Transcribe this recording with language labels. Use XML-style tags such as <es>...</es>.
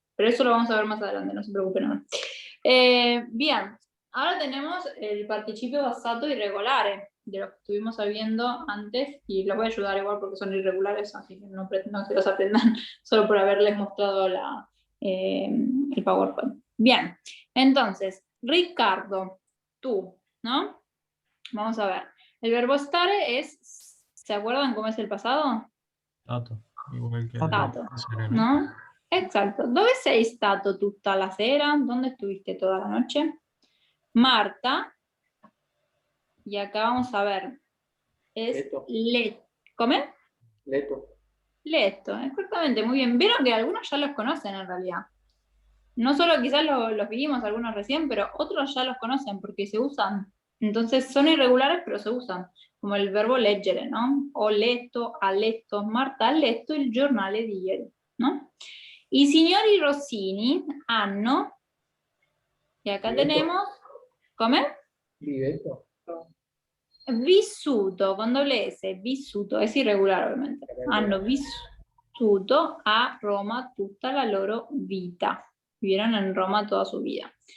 <es>Pero eso lo vamos a ver más adelante, no se preocupen. No. Bien, ahora tenemos el participio passato irregolare, de los que estuvimos viendo antes, y los voy a ayudar igual porque son irregulares, así que no pretendo que los aprendan solo por haberles mostrado el PowerPoint. Bien, entonces, Ricardo, tú, ¿no? Vamos a ver. El verbo stare es, ¿se acuerdan cómo es el pasado? Stato, igual que</es> <it>Stato, sereno.</it> <es>¿no? Exacto.</es> <it>¿Dove sei stato tutta la sera?</it> <es>¿Dónde estuviste toda la noche? Marta. Y acá vamos a ver. Es</es> <it>Leto.</it> <es>¿Cómo?</es> <it>Leto.</it> <es>Leto, exactamente, muy bien. Vieron que algunos ya los conocen en realidad. No solo quizás los vimos algunos recién, pero otros ya los conocen porque se usan. Entonces son irregulares, pero se usan. Como el verbo leggere, ¿no?</es> <it>Ho letto, ha letto, Marta ha letto il giornale di ieri, ¿no? I signori Rossini hanno,</it> <es>y acá</es> <it>Viveto.</it> <es>tenemos, ¿come?</es> <it>Viveto.</it> <es>Vissuto, con doble S, vissuto, es irregular ovviamente.</es> <it>Hanno vissuto a Roma tutta la loro vita.</it> <es>Vivieron en Roma toda su vida.</es>